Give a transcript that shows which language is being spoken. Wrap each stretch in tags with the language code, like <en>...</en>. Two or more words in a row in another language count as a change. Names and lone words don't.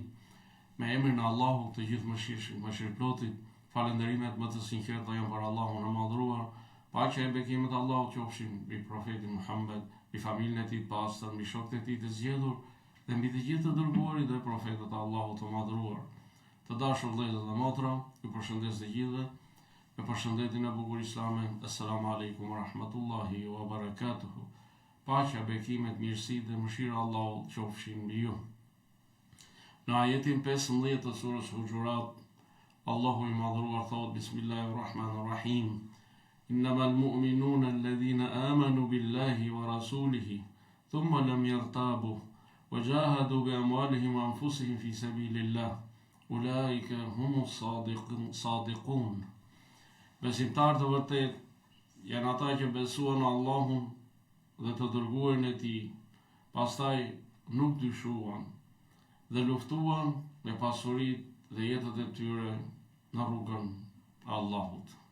<sq>Me emrin e Allahut të gjithë mëshirëplotit, falënderimet më të sinqerta janë për Allahun e madhruar, paqja e bekimet e Allahut qofshin mbi profetin Muhammed, mbi familjen e tij të pastër, mbi shokët e tij të zgjedhur dhe mbi të gjithë të dërguarit dhe profetët e Allahut të madhruar. Të dashur vëllezër dhe motra, ju përshëndes të gjithë me përshëndetjen e bukur islame.</sq> <ar>السلام عليكم ورحمة الله وبركاته.</ar> <sq>Paqja, bekimet, mirësitë dhe mëshira e Allahut qofshin mbi ju. Në ajetin 15 të surës Hujurat, Allahu i madhruar thot:</sq> <ar>بسم الله الرحمن الرحيم. إنما المؤمنون الذين آمنوا بالله ورسوله ثم لم يرتابوا وجاهدوا بأموالهم وأنفسهم في سبيل الله أولئك هم الصادقون.</ar> <sq>Besimtarët e vërtet janë ata që besuan Allahun dhe të dërguarin e tij, pastaj nuk dyshuan dhe luftuan me pasuritë dhe jetët e tyre në rrugën e Allahut.</sq>